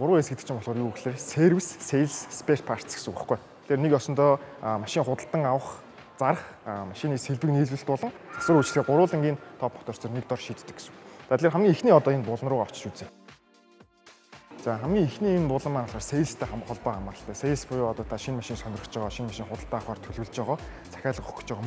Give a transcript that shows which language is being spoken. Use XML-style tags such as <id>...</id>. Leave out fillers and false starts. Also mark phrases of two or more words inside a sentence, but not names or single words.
<mn>3S гэдэг чинь болохоор юу гэхээр</mn> <en>service, sales, spare parts</en> <mn>гэсэн үг байхгүй. Тэгэхээр нэг осондоо машин худалдан авах, зарах, машины сэлбэг нийлүүлэлт болон засвар үйлчлэгээ гурвуулангийн Top Motors-оор нэг дор шийддэг гэсэн. За тэгэхээр хамгийн эхний одоо энэ булан руу очиж үзье. За хамгийн эхний энэ булан маань болохоор sales-тэй холбоо хамааралтай. Sales буюу одоо та шинэ машин сонирхож байгаа, шинэ машин худалдаа авахар төлөвлөж байгаа, захиалга өгөх гэж байгаа.</mn>